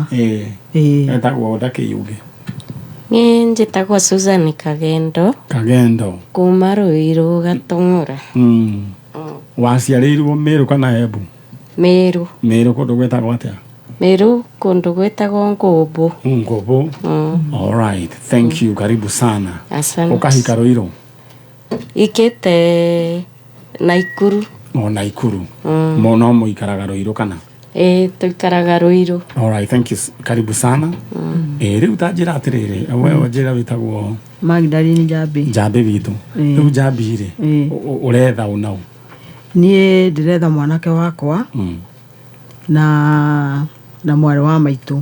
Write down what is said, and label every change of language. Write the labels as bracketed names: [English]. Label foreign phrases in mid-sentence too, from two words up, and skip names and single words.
[Kikuyu] Etagwo ndakĩyuge. Niĩ njĩtagwo Susan Kagendo. Kuma Ruiru Gatũng'ũra. Waciarĩirwo Meru kana Embu? Meru. Kũndũ gwĩtagwo atĩa? Meru kũndũ gwĩtagwo Ngũmbũ. Ngũmbũ. [English] All right, thank you, [Swahili] karibu sana. Asante. [Kikuyu] Ũkahika Ruiru? Ikĩte Naikuru. Naikuru. No mũikaraga Ruiru kana? Tũikaraga Ruiru. [English] All right, thank you, [Swahili] karibu sana. [Kikuyu] Rĩu ta njĩra atĩrĩrĩ, we njĩra wĩtagwo? Magdalene Njambi. Njambi witũ. Rĩu Njambi rĩ ũretha ũnaũ? Niĩ ndĩretha mwanake wakwa na mwarĩ wa maitũ.